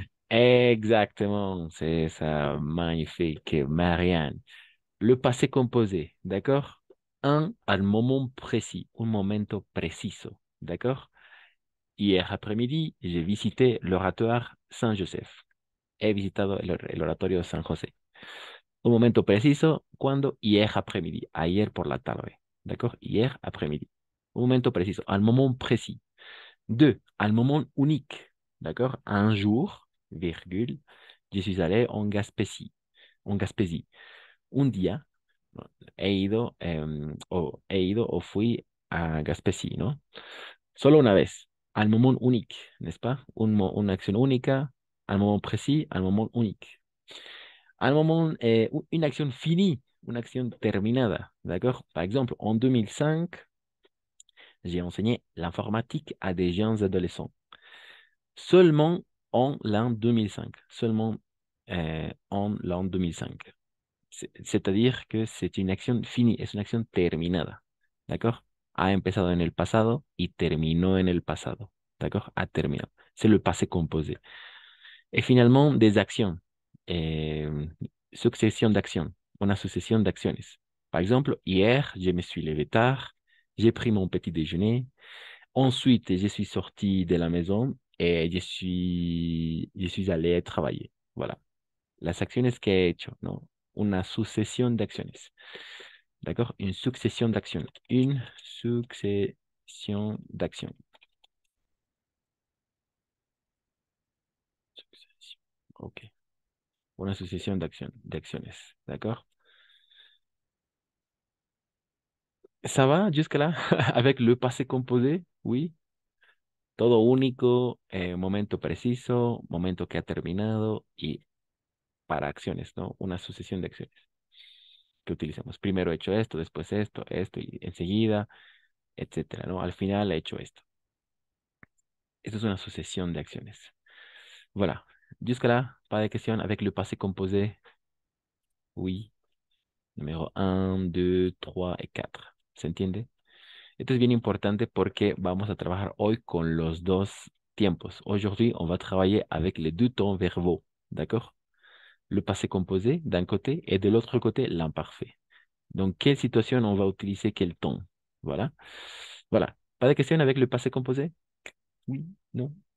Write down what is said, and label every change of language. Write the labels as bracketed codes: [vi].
[fr] Exactement, c'est ça, magnifique, Marianne. Le passé composé, d'accord? Un al moment précis, [es] un momento preciso, [fr] d'accord? Hier après-midi, j'ai visité l'oratoire Saint-Joseph. [es] He visitado el oratorio San José. Un momento preciso, ¿cuándo? [fr] Hier après-midi, [es] ayer por la tarde, [fr] d'accord? Hier après-midi. [es] Un momento preciso, [fr] un moment précis. Deux, un moment unique, d'accord? Un jour, virgule, je suis allé en Gaspésie. [es] Un día he ido o fui a Gaspésie, ¿no? Solo una vez, al [fr] moment unique, n'est-ce pas? [es] Una acción única, al [fr] moment précis, [es] al moment unique. [fr] Al moment, une action finie, une action terminada, d'accord? Par exemple, en 2005, j'ai enseigné l'informatique à des jeunes adolescents. Seulement en l'an 2005. Seulement en l'an 2005. C'est-à-dire que c'est une acción finie, [es] es una acción terminada. [fr] ¿D'accord? [es] Ha empezado en el pasado y terminó en el pasado. [fr] ¿D'accord? [es] Ha terminado. [fr] C'est le passé composé. Et finalement, des actions. Succession d'actions. [es] Una sucesión de acciones. [fr] Par exemple, hier, je me suis levé tard, j'ai pris mon petit déjeuner. Ensuite, je suis sorti de la maison et je suis allé travailler. Voilà. [es] Las acciones que he hecho, ¿no? Una sucesión de acciones. [fr] ¿D'accord? Une succession d'actions. Une succession d'actions. Succession. Ok. [es] Una sucesión de acciones. [fr] ¿D'accord? ¿Ça va jusque-là? Avec le passé composé? Oui. [es] Todo único, momento preciso, momento que ha terminado y para acciones, ¿no? Una sucesión de acciones que utilizamos. Primero he hecho esto, después esto y enseguida, etcétera, ¿no? Al final he hecho esto. Esto es una sucesión de acciones. [fr] Voilà. Jusque-là, pas de questions avec le passé composé? [es] Oui. Número 1, 2, 3 y 4. ¿Se entiende? Esto es bien importante porque vamos a trabajar hoy con los dos tiempos. [fr] Aujourd'hui, on va travailler avec les deux temps verbaux. D'accord? Le passé composé d'un côté et de l'autre côté, l'imparfait. Donc, quelle situation on va utiliser quel temps? Voilà. Voilà. Pas de questions avec le passé composé? Oui, non?